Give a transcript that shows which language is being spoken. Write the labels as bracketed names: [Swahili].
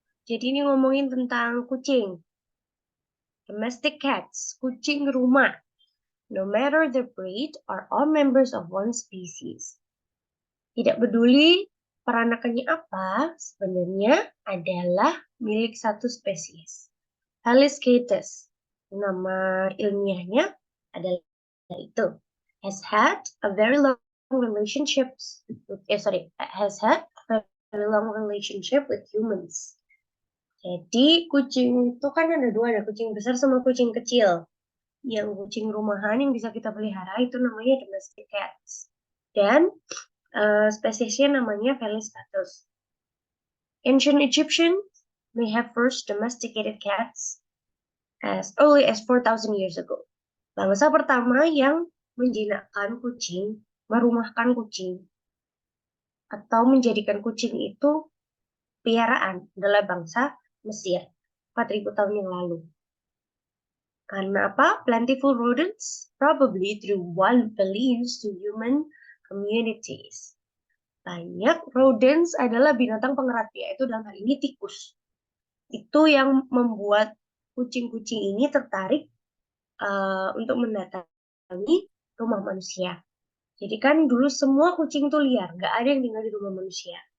[Indonesian] Jadi ini ngomongin tentang kucing. [English] Domestic cats, [Indonesian] kucing rumah. [English] No matter the breed, are all members of one species. [Indonesian] Tidak peduli peranakannya apa, sebenarnya adalah milik satu spesies. Felis catus, nama ilmiahnya adalah itu. [English] Has had a very long relationship with humans. [Indonesian] Jadi kucing itu kan ada dua, ada kucing besar sama kucing kecil. Yang kucing rumahan yang bisa kita pelihara itu namanya domestic cats. Dan spesiesnya namanya Felis catus. [English] Ancient Egyptians may have first domesticated cats as early as 4,000 years ago. [Indonesian] Bangsa pertama yang menjinakkan kucing, merumahkan kucing, atau menjadikan kucing itu piaraan adalah bangsa Mesir 4.000 tahun yang lalu. Karena apa? [English] Plentiful rodents, probably through wild beliefs to human communities. [Indonesian] Banyak rodents adalah binatang pengerat, yaitu dalam hal ini tikus. Itu yang membuat kucing-kucing ini tertarik untuk mendatangi rumah manusia. Jadi kan dulu semua kucing itu liar, nggak ada yang tinggal di rumah manusia.